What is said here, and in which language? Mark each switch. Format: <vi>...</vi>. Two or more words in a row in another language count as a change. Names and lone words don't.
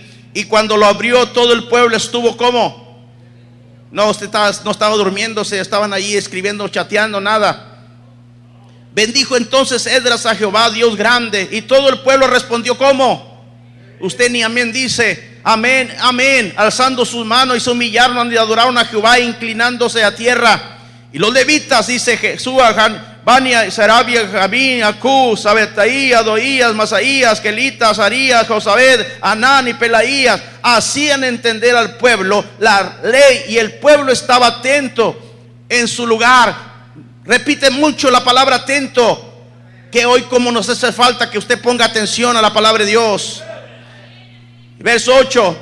<es>Y cuando lo abrió, todo el pueblo estuvo como, no estaba durmiéndose, estaban allí escribiendo, chateando, nada. Bendijo entonces Esdras a Jehová, Dios grande, y todo el pueblo respondió como, usted ni amén dice, amén, amén, alzando sus manos, y se humillaron y adoraron a Jehová, inclinándose a tierra. Y los levitas, dice Jesús, Bania, Sarabia, Jabín, Acú, Sabetaí, Adoías, Masaías, Kelitas, Arías, Josabed, Anán y Pelaías hacían entender al pueblo la ley, y el pueblo estaba atento en su lugar. Repite mucho la palabra atento, que hoy como nos hace falta que usted ponga atención a la palabra de Dios. Verso 8.</es>